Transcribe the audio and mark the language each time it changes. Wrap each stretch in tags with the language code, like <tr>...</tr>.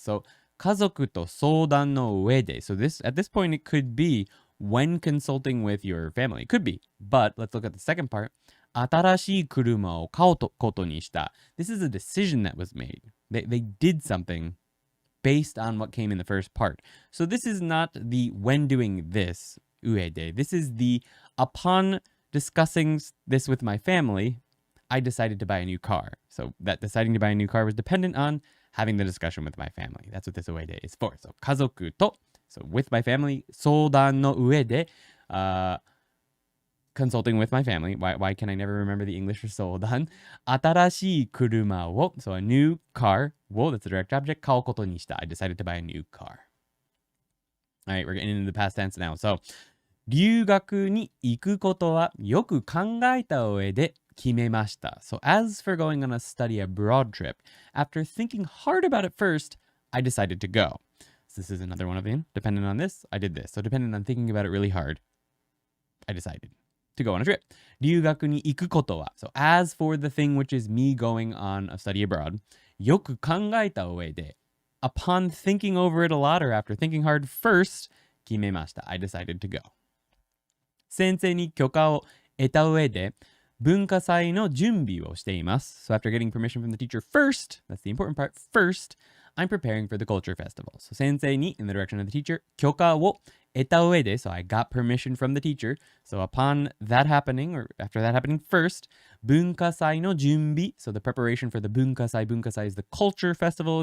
<ja>So 家族と相談の上で.</ja> <en>So at this point, it could be when consulting with your family. It could be. But let's look at the second part.</en> <ja>新しい車を買うことにした.</ja> <en>This is a decision that was made. They did something based on what came in the first part. So this is not the when doing this, 上で. This is the upon discussing this with my family, I decided to buy a new car. So that deciding to buy a new car was dependent on having the discussion with my family. That's what this 上で is for. So 家族と So with my family, 相談の上で consulting with my family. Why can I never remember the English for 相談?</en> <ja>新しい車を</ja> <en>So a new car を That's a direct object</en> <ja>買うことにした.</ja> <en>I decided to buy a new car. Alright, we're getting into the past tense now.</en> <ja>So 留学に行くことはよく考えた上で決めました.</ja> <en>So as for going on a study abroad trip, after thinking hard about it first, I decided to go. So this is another one of them. Dependent on this, I did this. So dependent on thinking about it really hard, I decided to go on a trip. 留学に行くことは So as for the thing which is me going on a study abroad,</en> <ja>よく考えた上で</ja> <en>Upon thinking over it a lot or after thinking hard first, 決めました. I decided to go.</en> <ja>先生に許可を得た上で文化祭の準備をしています.</ja> <en>So after getting permission from the teacher first, that's the important part, first, I'm preparing for the culture festival. So 先生に in the direction of the teacher,</en> <ja>許可を得た上で</ja> <en>So I got permission from the teacher. So upon that happening, or after that happening first, 文化祭の準備. So the preparation for the 文化祭. 文化祭 is the culture festival.</en>